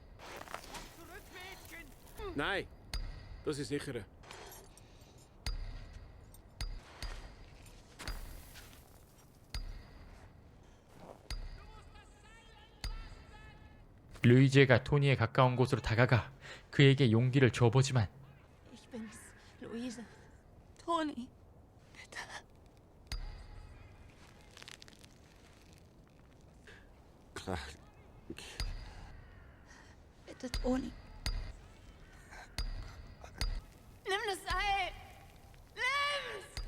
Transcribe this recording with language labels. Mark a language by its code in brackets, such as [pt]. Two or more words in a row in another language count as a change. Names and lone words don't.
[de] Nein, das ist sicherer. [ko] 루이제가 토니에 가까운 곳으로 다가가 그에게 용기를 줘보지만 [de] Ich bin's, Luise. Toni. Bitte. Bitte, Toni. Nimm das Seil! Nimm's!